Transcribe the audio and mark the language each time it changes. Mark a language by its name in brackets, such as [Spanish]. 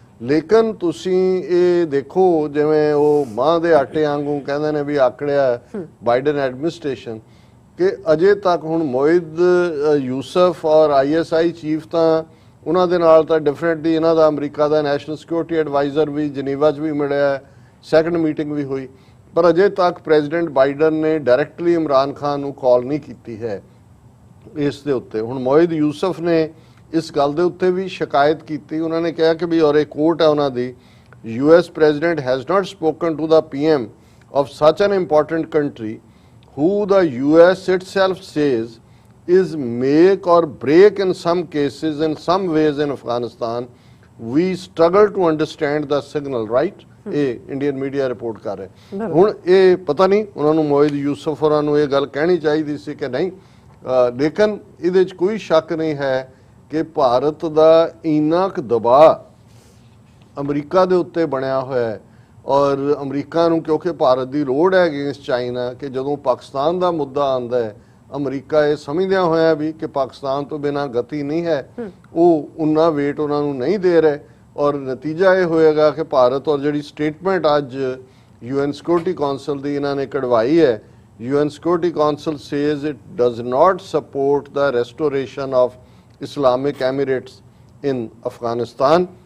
[Punjabi] ਲੇਕਿਨ ਤੁਸੀਂ ਇਹ ਦੇਖੋ ਜਿਵੇਂ ਉਹ ਮਾਂ ਦੇ ਆਟੇ ਵਾਂਗੂ ਕਹਿੰਦੇ ਨੇ ਵੀ ਆਕੜਿਆ ਬਾਈਡਨ ਐਡਮਿਨਿਸਟ੍ਰੇਸ਼ਨ ਕਿ ਅਜੇ ਤੱਕ ਹੁਣ ਮੋਇਦ ਯੂਸਫ ਔਰ ISI ਚੀਫ ਤਾਂ ਉਹਨਾਂ ਦੇ ਨਾਲ ਤਾਂ ਡਿਫਰੈਂਟਲੀ ਇਹਨਾਂ ਦਾ ਅਮਰੀਕਾ ਦਾ ਨੈਸ਼ਨਲ ਸਿਕਿਉਰਿਟੀ ਐਡਵਾਈਜ਼ਰ ਵੀ ਜਨੀਵਾ 'ਚ ਵੀ ਮਿਲਿਆ, ਸੈਕੰਡ ਮੀਟਿੰਗ ਵੀ ਹੋਈ, ਪਰ ਅਜੇ ਤੱਕ ਪ੍ਰੈਜ਼ੀਡੈਂਟ ਬਾਈਡਨ ਨੇ ਡਾਇਰੈਕਟਲੀ ਇਮਰਾਨ ਖਾਨ ਨੂੰ ਕਾਲ ਨਹੀਂ ਕੀਤੀ ਹੈ ਇਸ ਦੇ ਉੱਤੇ। ਹੁਣ ਮੋਇਦ ਯੂਸਫ ਨੇ ਇਸ ਗੱਲ ਦੇ ਉੱਤੇ ਵੀ ਸ਼ਿਕਾਇਤ ਕੀਤੀ। ਉਹਨਾਂ ਨੇ ਕਿਹਾ ਕਿ ਵੀ ਔਰ ਇਹ ਕੋਰਟ ਹੈ ਉਹਨਾਂ ਦੀ, [English] US president has not spoken to the PM of such an important country who the US itself says is make or break in some cases in some ways in Afghanistan. We struggle to understand the signal, right? [Punjabi] ਇਹ Indian media report ਕਰ ਰਿਹਾ। ਹੁਣ ਇਹ ਪਤਾ ਨਹੀਂ ਉਹਨਾਂ ਨੂੰ ਮੋਇਦ ਯੂਸਫ ਹੋਰਾਂ ਨੂੰ ਇਹ ਗੱਲ ਕਹਿਣੀ ਚਾਹੀਦੀ ਸੀ ਕਿ ਨਹੀਂ, ਲੇਕਿਨ ਇਹਦੇ 'ਚ ਕੋਈ ਸ਼ੱਕ ਨਹੀਂ ਹੈ ਕਿ ਭਾਰਤ ਦਾ ਇੰਨਾ ਕੁ ਦਬਾਅ ਅਮਰੀਕਾ ਦੇ ਉੱਤੇ ਬਣਿਆ ਹੋਇਆ ਹੈ ਔਰ ਅਮਰੀਕਾ ਨੂੰ ਕਿਉਂਕਿ ਭਾਰਤ ਦੀ ਲੋੜ ਹੈ ਅਗੇਂਸਟ ਚਾਈਨਾ ਕਿ ਜਦੋਂ ਪਾਕਿਸਤਾਨ ਦਾ ਮੁੱਦਾ ਆਉਂਦਾ ਹੈ ਅਮਰੀਕਾ ਇਹ ਸਮਝਦਿਆਂ ਹੋਇਆ ਵੀ ਕਿ ਪਾਕਿਸਤਾਨ ਤੋਂ ਬਿਨਾਂ ਗਤੀ ਨਹੀਂ ਹੈ, ਉਹ ਉਨਾ ਵੇਟ ਉਹਨਾਂ ਨੂੰ ਨਹੀਂ ਦੇ ਰਹੇ ਔਰ ਨਤੀਜਾ ਇਹ ਹੋਏਗਾ ਕਿ ਭਾਰਤ ਔਰ ਜਿਹੜੀ ਸਟੇਟਮੈਂਟ ਅੱਜ UN ਸਿਕਿਉਰਿਟੀ ਕਾਉਂਸਲ ਦੀ ਇਹਨਾਂ ਨੇ ਕਢਵਾਈ ਹੈ, UN security council [English] Says it does not support the restoration of Islamic emirates in Afghanistan.